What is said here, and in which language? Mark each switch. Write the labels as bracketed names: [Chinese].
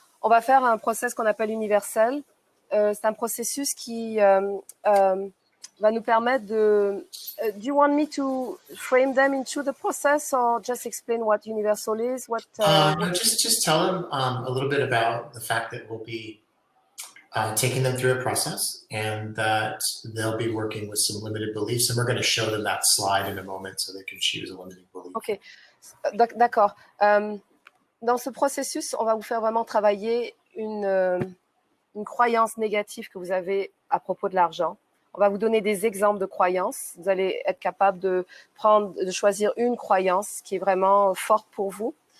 [French] On va faire un process qu'on appelle universel. C'est un processus qui va nous permettre de... [English] do you want me to frame them into the process or just explain what universal is? No, just tell them a little bit about the fact that we'll be taking them through a process and that they'll be working with some limited beliefs, and we're going to show them that slide in a moment so they can choose a limiting belief. [French] Ok, d'accord. Dans ce processus, on va vous faire vraiment travailler une croyance négative que vous avez à propos de l'argent. On va vous donner des exemples de croyances. Vous allez être capable de choisir une croyance qui est vraiment forte pour vous.